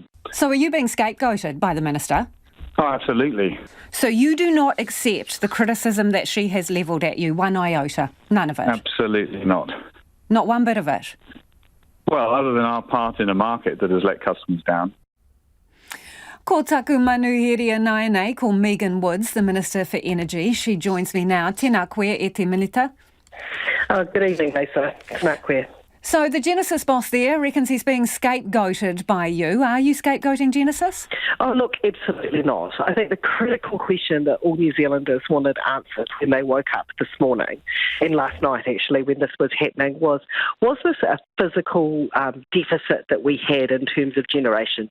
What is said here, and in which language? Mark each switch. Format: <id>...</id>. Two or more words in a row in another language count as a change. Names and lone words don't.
<en>So are you being scapegoated by the Minister? Oh, absolutely. So you do not accept the criticism that she has levelled at you, one iota? None of it? Absolutely not. Not one bit of it? Well, other than our part in a market that has let customers down.</en> <mi>Ko taku manuhiria nai nei, ko Megan Woods,</mi> <en>the Minister for Energy. She joins me now.</en> <mi>Tēnā koe e te minita.</mi> <en>Good evening, Lisa.</en> <mi>Tēnā koe.</mi> <en>So the Genesis boss there reckons he's being scapegoated by you. Are you scapegoating Genesis? Oh, look, absolutely not. I think the critical question that all New Zealanders wanted answered when they woke up this morning, and last night actually when this was happening, was this a physical deficit that we had in terms of generation?</en>